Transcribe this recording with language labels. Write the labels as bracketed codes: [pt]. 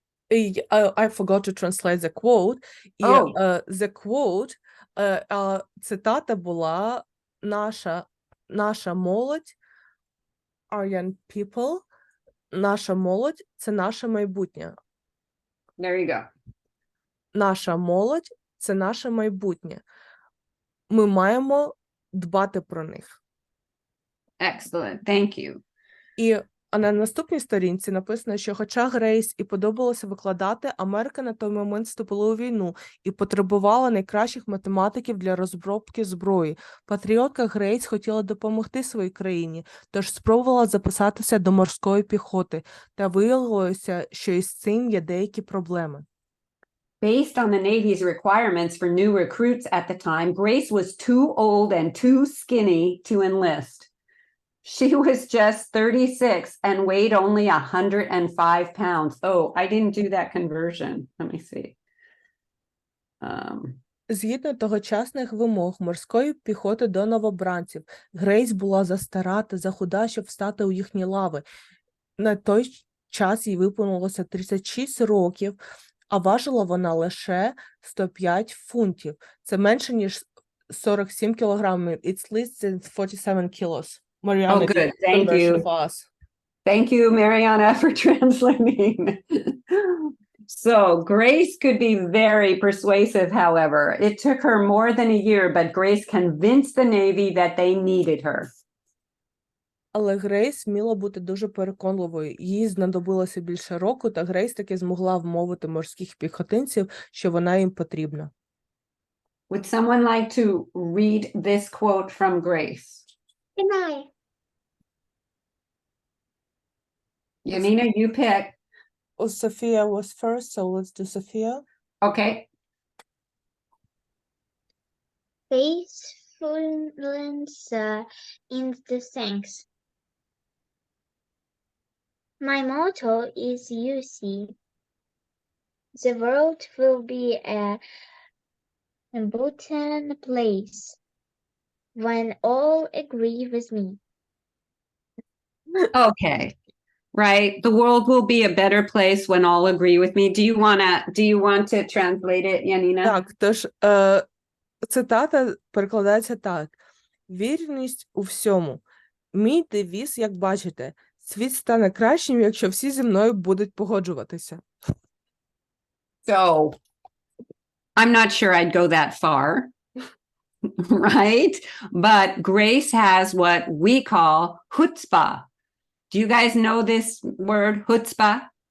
[en] I forgot to translate the quote. [uk] І [en] the quote, [uk] цитата була наша молодь, [en] our young people, [uk] наша молодь – це наше майбутнє. [en] There you go. [uk] Наша молодь – це наше майбутнє. Ми маємо дбати про них. [en] Excellent. Thank you. [uk] І на наступній сторінці написано, що хоча Грейс і подобалося викладати, Америка на той момент вступила у війну і потребувала найкращих математиків для розробки зброї. Патріотка Грейс хотіла допомогти своїй країні, тож спробувала записатися до морської піхоти, та виявилося, що із цим є деякі проблеми. [en] Based on the Navy's requirements for new recruits at the time, Grace was too old and too skinny to enlist. She was just 36 and weighed only 105 pounds. Oh, I didn't do that conversion. Let me see. [uk] Згідно тогочасних вимог морської піхоти до новобранців, Грейс була застара та захуда, щоб встати у їхні лави. На той час їй виповнилося 36 років, а важила вона лише 105 фунтів. Це менше, ніж 47 кілограмів. [en] It's less than 47 kilos. Marianna, Oh, good. Thank conversion you. for us. Thank you, Marianna, for translating. So Grace could be very persuasive, however. It took her more than a year, but Grace convinced the Navy that they needed her. [uk] Але Грейс вміла бути дуже переконливою. Їй знадобилося більше року, та Грейс таки змогла вмовити морських піхотинців, що вона їм потрібна. [en] Would someone like to read this quote from Grace? Can I? Yanina, you pick. Oh, Sophia was first, so let's do Sophia. Okay. Faithfulness in the thanks. My motto is you see. The world will be a Bhutan place when all agree with me. Okay. Right. The world will be a better place when all agree with me. Do you want to translate it, Yanina? [uk] Так, тож цитата перекладається так. Вірність у всьому. Мій девіз, як бачите, світ стане кращим, якщо всі зі мною будуть погоджуватися. [en] So I'm not sure I'd go that far. Right? But Grace has what we call chutzpah. Do you guys know this word, chutzpah?